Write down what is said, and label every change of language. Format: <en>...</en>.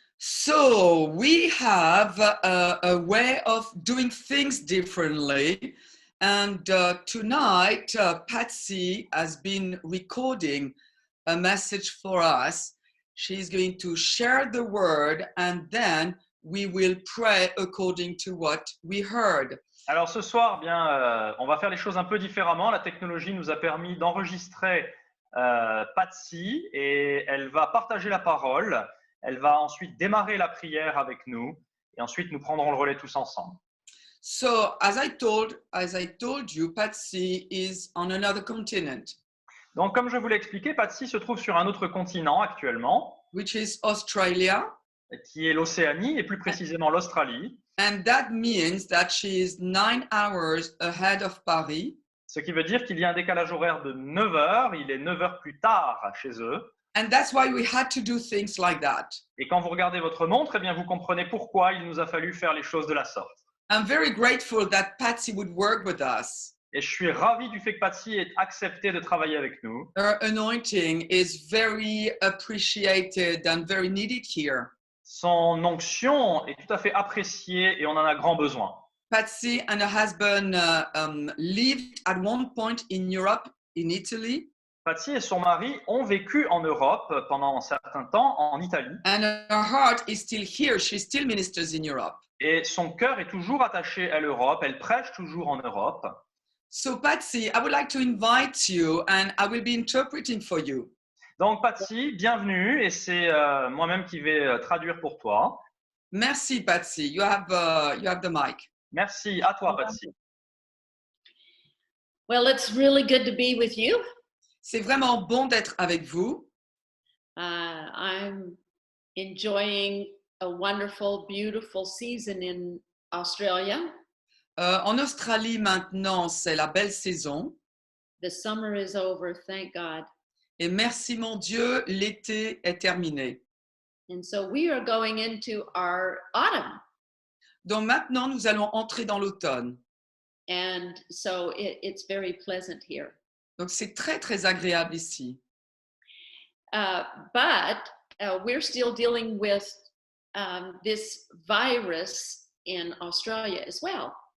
<en>So we have a way of doing things differently. And tonight, Patsy has been recording a message for us. She's going to share the word and then we will pray according to what we heard.</en> <fr>Alors ce soir, on va faire les choses un peu différemment. La technologie nous a permis d'enregistrer Patsy et elle va partager la parole. Elle va ensuite démarrer la prière avec nous et ensuite nous prendrons le relais tous ensemble.</fr> <en>So as I told you, Patsy is on another continent,</en> <fr>Donc comme je vous l'ai expliqué, Patsy se trouve sur un autre continent actuellement,</fr> <en>which is Australia.</en> <fr>qui est l'Océanie et plus précisément l'Australie.</fr> <en>And that means that she is 9 hours ahead of Paris.</en> <fr>Ce qui veut dire qu'il y a un décalage horaire de 9 heures, il est 9 heures plus tard chez eux.</fr> <en>And that's why we had to do things like that.</en> <fr>Et quand vous regardez votre montre, eh bien vous comprenez pourquoi il nous a fallu faire les choses de la sorte.</fr> <en>I'm very grateful that Patsy would work with us.</en> <fr>Et je suis ravi du fait que Patsy ait accepté de travailler avec nous.</fr> <en>Her anointing is very appreciated and very needed here.</en> <fr>Son onction est tout à fait appréciée et on en a grand besoin.</fr> <en>Patsy and her husband lived at one point in Europe, in Italy.</en> <fr>Patsy et son mari ont vécu en Europe pendant un certain temps, en Italie.</fr> <en>And her heart is still here. She still ministers in Europe.</en> <fr>Et son cœur est toujours attaché à l'Europe. Elle prêche toujours en Europe.</fr> <en>So Patsy, I would like to invite you and I will be interpreting for you.</en> <fr>Donc Patsy, bienvenue et c'est moi-même qui vais traduire pour toi. Merci</fr> <en>Patsy. You have the mic.</en> <fr>Merci, à toi Patsy.</fr> <en>Well, it's really good to be with you.</en> <fr>C'est vraiment bon d'être avec vous.</fr> <en>I'm enjoying a wonderful, beautiful season in Australia.</en> <fr>En Australie maintenant, c'est la belle saison.</fr> <en>The summer is over, thank God.</en> <fr>Et merci mon Dieu, l'été est terminé.</fr> <en>And so we are going into our autumn.</en> <fr>Donc maintenant, nous allons entrer dans l'automne.</fr> <en>And so it's very pleasant here.</en> <fr>Donc c'est très, très agréable ici.</fr> <en>But we're still dealing with this virus in Australia as well.</en>